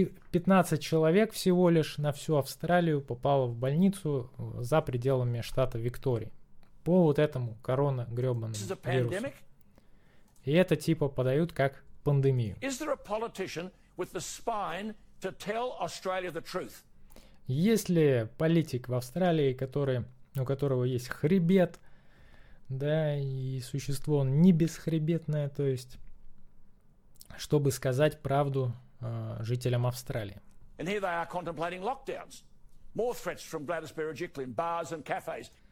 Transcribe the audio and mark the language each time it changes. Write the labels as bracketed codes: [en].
[ru] 15 человек всего лишь на всю Австралию попало в больницу за пределами штата Виктории. По вот этому коронагрёбаному вирусу. И это типа подают как пандемию. [en] Is there a politician with the spine to tell Australia the truth? [ru] Есть ли политик в Австралии, который, у которого есть хребет, да, и существо он не бесхребетное, то есть, чтобы сказать правду жителям Австралии? [en] And here they are contemplating lockdowns. More threats from Gladys Berejiklian, bars and cafes.